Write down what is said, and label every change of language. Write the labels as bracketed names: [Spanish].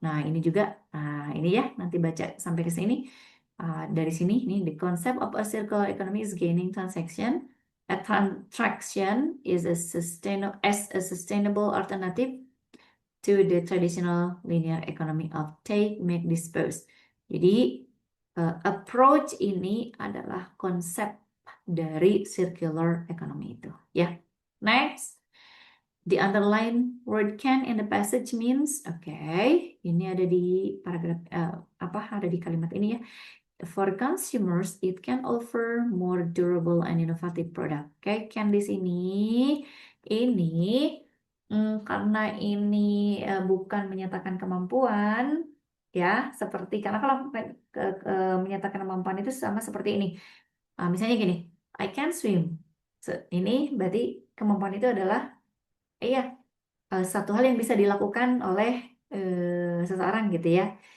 [Indonesian] Nah, ini juga ini ya, nanti baca sampai ke sini. Dari sini ini [English] the concept of a circular economy is gaining transaction. A transaction is a sustainable alternative to the traditional linear economy of take, make, dispose. [Indonesian] Jadi approach ini adalah konsep dari circular economy itu. Ya, [English] next. The underline word can in the passage means, [Indonesian] ini ada di paragraf ada di kalimat ini ya. [English] For consumers, it can offer more durable and innovative product. [Indonesian] Can di sini ini karena ini bukan menyatakan kemampuan ya, seperti karena kalau menyatakan kemampuan itu sama seperti ini. Misalnya gini, [English] I can swim. [Indonesian] Ini berarti kemampuan itu adalah satu hal yang bisa dilakukan oleh seseorang gitu ya.